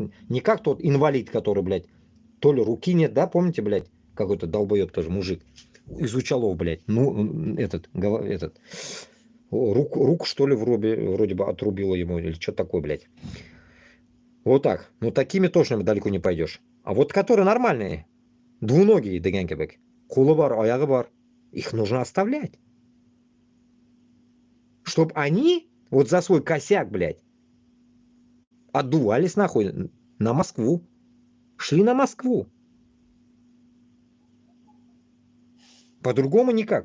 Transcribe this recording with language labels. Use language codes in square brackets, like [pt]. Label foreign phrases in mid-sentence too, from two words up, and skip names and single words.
[ru] Не как тот инвалид, который, блядь, то ли руки нет, да, помните, блядь, какой-то долбоеб тоже мужик. Из Учалов, блядь. Ну, руку, что ли, вроде бы отрубило ему, или что такое, блядь. Вот так. Ну, такими точно далеко не пойдешь. А вот которые нормальные, двуногие, [tt] дегенкебек, кулы бар, аягы бар, [ru] их нужно оставлять. Чтоб они вот за свой косяк, блядь, отдувались нахуй на Москву. Шли на Москву. По-другому никак.